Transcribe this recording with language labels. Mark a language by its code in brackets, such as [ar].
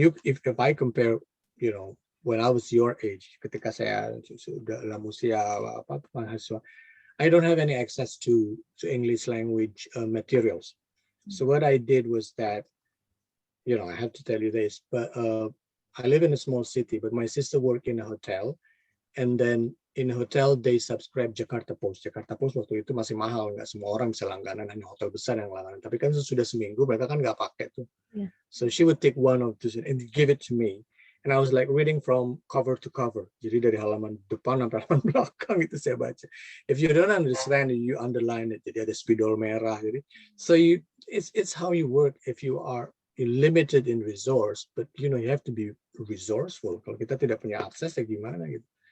[en] If I compare, when I was your age, [id] ketika saya dalam usia mahasiswa, [en] I don't have any access to English language materials. So what I did was that, I have to tell you this, but I live in a small city, but my sister worked in a hotel, and then in a hotel they subscribe Jakarta Post. [id] Jakarta Post waktu itu masih mahal, nggak semua orang bisa langganan, hanya hotel besar yang langganan. Tapi kan sudah seminggu mereka kan nggak pakai tuh. [en] Yeah. So she would take one of those and give it to me. And I was like reading from cover to cover. Jadi dari halaman depan sampai halaman belakang itu saya baca. If you don't understand it, you underline it. [id] Jadi ada spidol merah. [en] Jadi, so it's how you work. If you are limited in resource, but you have to be resourceful. [id] Kalau kita tidak punya akses ya gimana gitu.